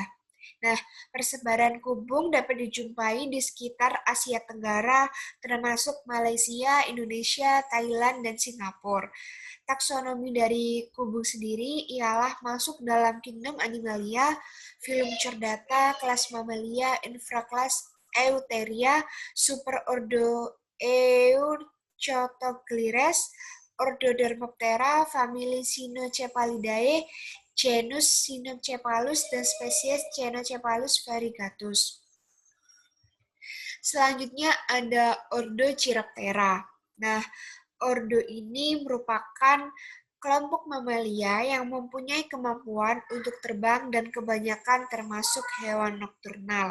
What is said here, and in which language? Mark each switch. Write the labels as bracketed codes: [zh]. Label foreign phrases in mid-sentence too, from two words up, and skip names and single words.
[id] Nah, persebaran kubung dapat dijumpai di sekitar Asia Tenggara, termasuk Malaysia, Indonesia, Thailand, dan Singapura. Taksonomi dari kubung sendiri ialah masuk dalam kingdom Animalia, filum Chordata, kelas Mammalia, infrakelas Eutheria, superordo Euchotoglyres, ordo Dermoptera, famili Cynocephalidae, genus Cynocephalus, dan spesies Cynocephalus variegatus. Selanjutnya ada ordo Chiroptera. Nah, ordo ini merupakan kelompok mamalia yang mempunyai kemampuan untuk terbang dan kebanyakan termasuk hewan nokturnal.